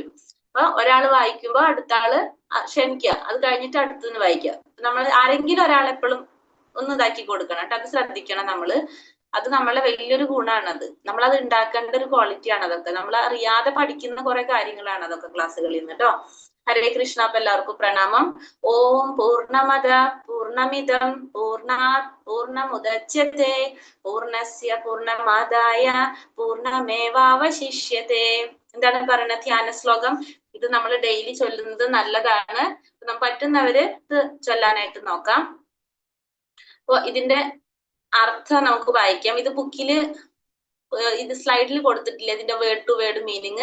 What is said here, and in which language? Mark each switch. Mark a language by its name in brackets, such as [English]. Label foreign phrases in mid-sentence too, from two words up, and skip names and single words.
[Malayalam] അപ്പൊ ഒരാൾ വായിക്കുമ്പോ അടുത്ത ആള് ക്ഷമിക്കുക, അത് കഴിഞ്ഞിട്ട് അടുത്തുനിന്ന് വായിക്കുക. നമ്മൾ ആരെങ്കിലും ഒരാളെപ്പോഴും ഒന്ന് ഇതാക്കി കൊടുക്കണം കേട്ടോ. അത് ശ്രദ്ധിക്കണം നമ്മള്. അത് നമ്മളെ വലിയൊരു ഗുണമാണത്. നമ്മളത് ഉണ്ടാക്കേണ്ട ഒരു ക്വാളിറ്റിയാണ് അതൊക്കെ. നമ്മൾ അറിയാതെ പഠിക്കുന്ന കുറെ കാര്യങ്ങളാണ് അതൊക്കെ ക്ലാസ്സുകളിൽ നിന്ന് കേട്ടോ. [Sanskrit] ഹരേ കൃഷ്ണ. [Malayalam] അപ്പൊ എല്ലാവർക്കും പ്രണാമം. [Sanskrit] ഓം പൂർണ്ണമദ പൂർണ്ണമിദം പൂർണ്ണാത് പൂർണ്ണമുദച്യത്തെ പൂർണ്ണസ്യ പൂർണ്ണമാദായ പൂർണ്ണമേവാവശിഷ്യത്തെ. [Malayalam] എന്താണ് പറയുന്നത്? ധ്യാന ശ്ലോകം. ഇത് നമ്മൾ ഡെയിലി ചൊല്ലുന്നത് നല്ലതാണ്. പറ്റുന്നവര് ഇത് ചൊല്ലാനായിട്ട് നോക്കാം. അപ്പൊ ഇതിന്റെ അർത്ഥം നമുക്ക് വായിക്കാം. ഇത് ബുക്കില് ഇത് സ്ലൈഡിൽ കൊടുത്തിട്ടില്ല, ഇതിന്റെ [English] word to word meaning.